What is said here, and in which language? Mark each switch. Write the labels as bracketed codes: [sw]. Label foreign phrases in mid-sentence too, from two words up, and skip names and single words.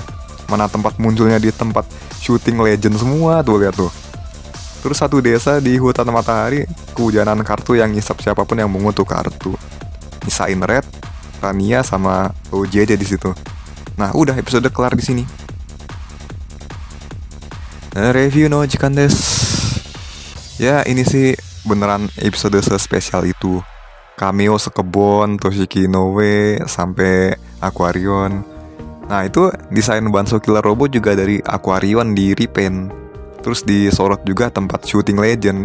[id] Mana tempat munculnya di tempat syuting Legend semua tuh, lihat tuh. Terus satu desa di hutan matahari, kehujanan kartu yang ngisap siapapun yang mengutuk kartu. Nyisain Red, Rania sama Oji aja di situ. Nah, udah episode kelar di sini. [ja] レビューの時間です. [id] Ya ini sih beneran episode sespesial itu. Cameo Sekebon, Toshiki Inoue, sampai Aquarion. Nah itu desain Banso Killer Robot juga dari Aquarion di repaint. Terus disorot juga tempat shooting legend.